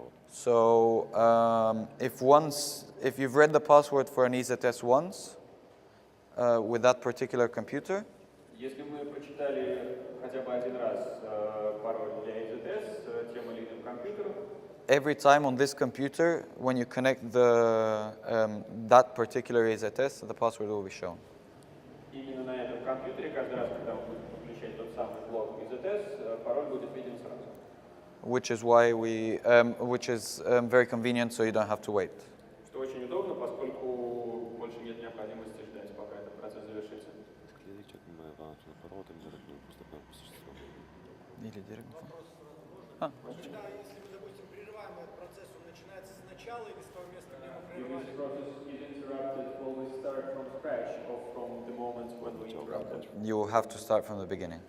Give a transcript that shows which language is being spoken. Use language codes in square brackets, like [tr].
[en] so if you've read the password for an EZS once with that particular computer, [ru] если мы прочитали хотя бы один раз пароль для EZS тем или иным компьютером, [en] every time on this computer, when you connect that particular EZS, the password will be shown. [ru] именно на этом компьютере, каждый раз, когда мы будем подключать тот самый блок EZS, пароль будет виден сразу. [en] Which is very convenient, so you don't have to wait. [ru] Что очень удобно, поскольку больше нет необходимости ждать, пока этот процесс завершится. Если мы, допустим, прерываем этот процесс, он начинается сначала или с того места, где мы [en] If this process is interrupted, always start from scratch or from the moment when we interrupted. You will have to start from the beginning.